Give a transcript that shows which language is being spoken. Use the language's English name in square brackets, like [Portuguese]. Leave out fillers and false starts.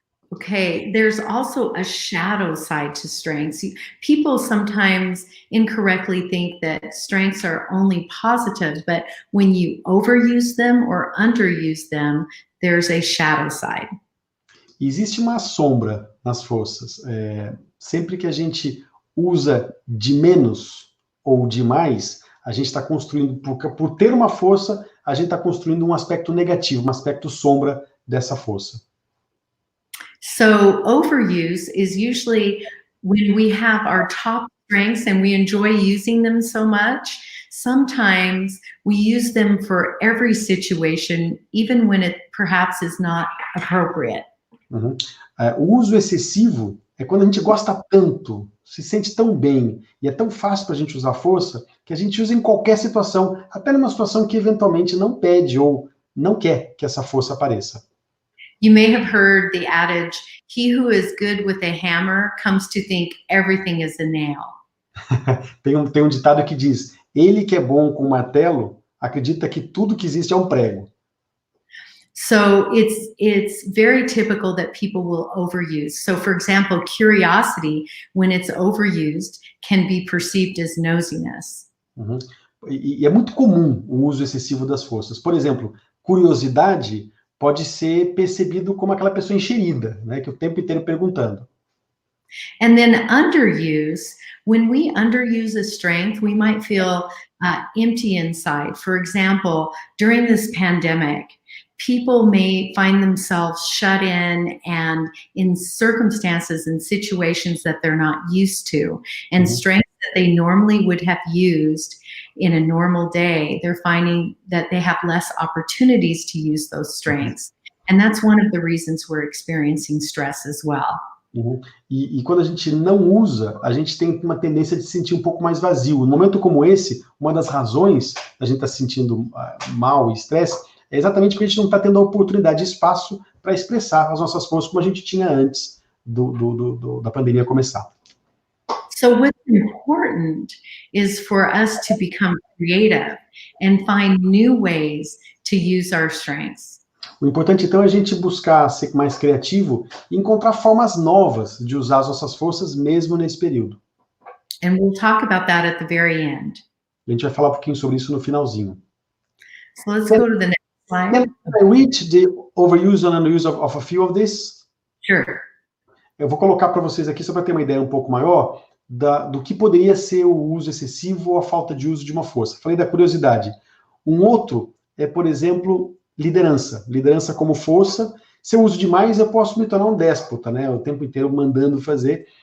[English] Okay, there's also a shadow side to strengths. People sometimes incorrectly think that strengths are only positive, but when you overuse them or underuse them, there's a shadow side. [Portuguese] Existe uma sombra nas forças. Sempre que a gente usa de menos ou de mais, a gente está construindo, por ter uma força, a gente está construindo um aspecto negativo, um aspecto sombra dessa força. [English] So overuse is usually when we have our top strengths and we enjoy using them so much. Sometimes we use them for every situation, even when it perhaps is not appropriate. Uhum. [Portuguese] O uso excessivo é quando a gente gosta tanto, se sente tão bem, e é tão fácil para a gente usar força, que a gente usa em qualquer situação, até numa situação que eventualmente não pede ou não quer que essa força apareça. [English] You may have heard the adage, he who is good with a hammer comes to think everything is a nail. [Portuguese] Tem um ditado que diz, ele que é bom com martelo, acredita que tudo que existe é um prego. [English] So it's very typical that people will overuse. So for example, curiosity, when it's overused, can be perceived as nosiness. Uhum. [Portuguese] E é muito comum o uso excessivo das forças. Por exemplo, curiosidade pode ser percebido como aquela pessoa enxerida, né, que o tempo inteiro perguntando. [English] And then underuse, when we underuse a strength, we might feel empty inside. For example, during this pandemic, people may find themselves shut in and in circumstances and situations that they're not used to. And strengths that they normally would have used in a normal day, they're finding that they have less opportunities to use those strengths. And that's one of the reasons we're experiencing stress as well. Uhum. [Portuguese] E quando a gente não usa, a gente tem uma tendência de se sentir um pouco mais vazio. No momento como esse, uma das razões da gente estar se sentindo mal e estresse é exatamente porque a gente não está tendo a oportunidade e espaço para expressar as nossas forças como a gente tinha antes da pandemia começar. [English] So what's important is for us to become creative and find new ways to use our strengths. [Portuguese] O importante, então, é a gente buscar ser mais criativo e encontrar formas novas de usar as nossas forças mesmo nesse período. [English] And we'll talk about that at the very end. [Portuguese] E a gente vai falar um pouquinho sobre isso no finalzinho. [English] So let's go to the next slide. Can I read the overuse and underuse of a few of this? Sure. [Portuguese] Eu vou colocar para vocês aqui, só para ter uma ideia um pouco maior, do que poderia ser o uso excessivo ou a falta de uso de uma força. Falei da curiosidade. Um outro é, por exemplo, liderança. Liderança como força. Se eu uso demais, eu posso me tornar um déspota, né? O tempo inteiro mandando fazer.